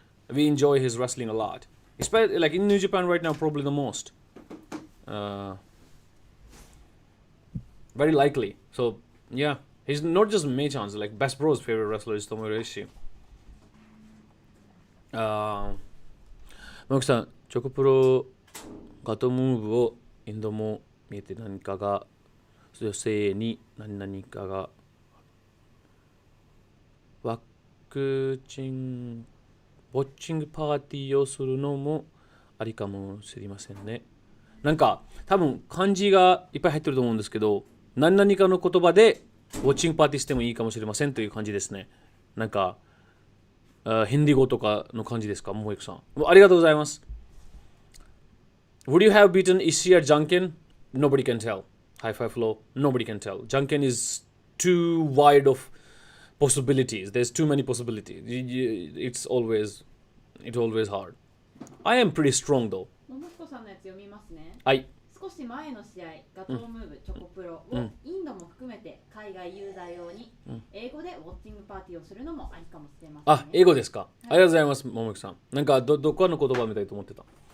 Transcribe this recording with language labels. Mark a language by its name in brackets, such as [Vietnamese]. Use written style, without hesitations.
[English] We enjoy his wrestling a lot. Especially like in New Japan right now, probably the most. Very likely. So yeah, he's not just Mei-chan's. Like Best Bro's favorite wrestler is Tomohiro Ishii. [Japanese] マキさん、チョコプロガトムーブをインドも見えて何かが女性に何かがワクチンウォッチングパーティーをするのもありかもしれませんね。なんか多分漢字がいっぱい入ってると思うんですけど、何々かの言葉でウォッチングパーティーしてもいいかもしれませんという感じですね。なんかヒンディ語とかの感じですか、ももいくさん。ありがとうございます。 [English] Would you have beaten Ishii at Junkin? Nobody can tell. High five flow. Nobody can tell. Junkin is too wide of possibilities. There's too many possibilities. It's always hard. I am pretty strong though. [Japanese] ももひこさんのやつ読みますね。はい。少し前の試合、ガトームーブチョコプロをインドも含めて海外ユーザー用に英語でウォッチングパーティーをするのもありかもしれません、ね。あ、英語ですか。ありがとうございます、ももきさん。なんかどこの言葉みたいと思ってた。